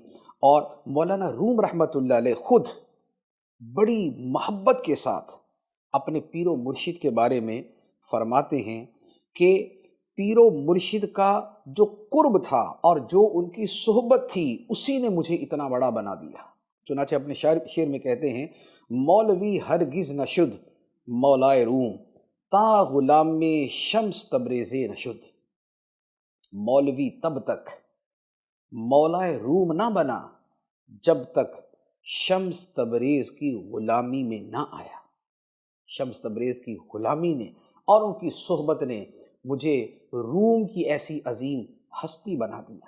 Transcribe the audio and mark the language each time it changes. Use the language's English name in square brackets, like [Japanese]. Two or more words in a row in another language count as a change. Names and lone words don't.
[Urdu] اور مولانا روم رحمۃ اللہ علیہ خود بڑی محبت کے ساتھ اپنے پیر و مرشد کے بارے میں فرماتے ہیں کہ پیر و مرشد کا جو قرب تھا اور جو ان کی صحبت تھی، اسی نے مجھے اتنا بڑا بنا دیا۔ چنانچہ اپنے شعر میں کہتے ہیں، [Persian] مولوی ہرگز نہ شد مولائے روم، تا غلام شمس تبریز نشد۔ [Urdu] مولوی تب تک مولائے روم نہ بنا جب تک شمس تبریز کی غلامی میں نہ آیا۔ شمس تبریز کی غلامی نے اور ان کی صحبت نے مجھے روم کی ایسی عظیم ہستی بنا دیا۔